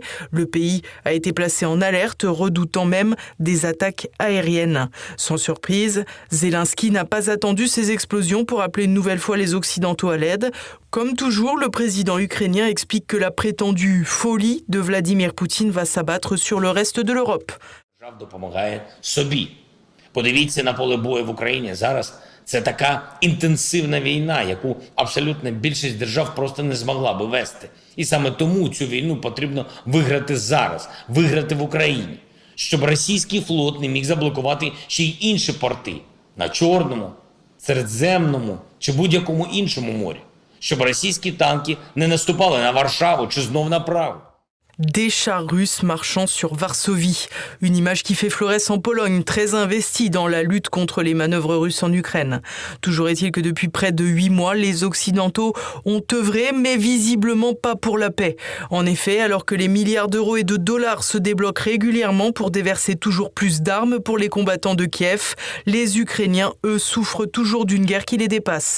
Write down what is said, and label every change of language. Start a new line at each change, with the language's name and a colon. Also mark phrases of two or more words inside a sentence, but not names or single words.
French: Le pays a été placé en alerte, redoutant même des attaques aériennes. Sans surprise, Zelensky n'a pas attendu ces explosions pour appeler une nouvelle fois les Occidentaux à l'aide. Comme toujours, le président ukrainien explique que la prétendue folie de Vladimir Poutine va s'abattre sur le reste de l'Europe.
Ukrainian: Допомагає собі. Подивіться на поле бою в Україні зараз. Це така інтенсивна війна, яку абсолютна більшість держав просто не змогла би вести. І саме тому цю війну потрібно виграти зараз, виграти в Україні, щоб російський флот не міг заблокувати ще й інші порти на Чорному, Середземному чи будь-якому іншому морі, щоб російські танки не наступали на Варшаву чи знов на Прагу.
French: Des chars russes marchant sur Varsovie. Une image qui fait florès en Pologne, très investie dans la lutte contre les manœuvres russes en Ukraine. Toujours est-il que depuis près de 8 mois, les Occidentaux ont œuvré, mais visiblement pas pour la paix. En effet, alors que les milliards d'euros et de dollars se débloquent régulièrement pour déverser toujours plus d'armes pour les combattants de Kiev, les Ukrainiens, eux, souffrent toujours d'une guerre qui les dépasse.